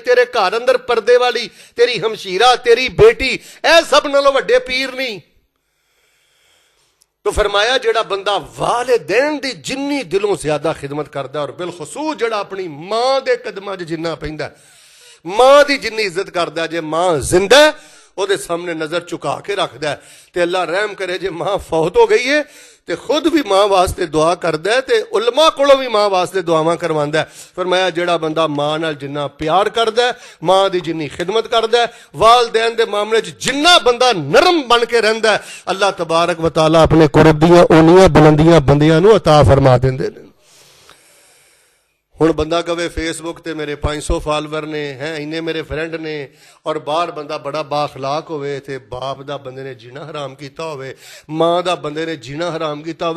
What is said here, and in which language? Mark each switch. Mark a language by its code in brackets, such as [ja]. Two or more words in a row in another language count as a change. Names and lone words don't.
[pa] تیرے گھر اندر پردے والی تیری ہمشیرہ، تیری بیٹی، اے سب نالوں وڈے پیر نہیں. تو فرمایا جیہڑا بندہ والدین دی جنی دلوں زیادہ خدمت کردا، اور بالخصوص جیہڑا اپنی ماں دے قدماں 'چ جنا پیندا، ماں دی جنی عزت کردا، جے ماں زندہ ہے ਉਹਦੇ ਸਾਹਮਣੇ [ur] نظر جھکا کے رکھتا ہے, [pa] تو اللہ رحم کرے جے ماں فوت ہو گئی ہے تو خود بھی ماں واسطے [ur] دعا کرتا ہے, [pa] تو علماء کولوں بھی ماں واسطے دعاواں کرواندا ہے. فرمایا جیہڑا بندہ ماں نال جنا پیار کردا ہے، ماں دی جنی خدمت کردا ہے، والدین دے معاملے چ جنا بندہ نرم بن کے رہندا ہے, अल्लाह [ar] تبارك وتعالى [pa] اپنے قرب دیاں انیاں بلندیاں بندیاں نوں عطا فرما دیندے نے. ہن بندہ کہے فیس بک تے میرے 500 فالوور نے ہیں، انے میرے فرینڈ نے، اور باہر بندہ بڑا بااخلاق ہووے تے باپ دا بندے نے جینا حرام کیتا ہووے، ماں دا بندے نے جینا حرام کیتا ہووے.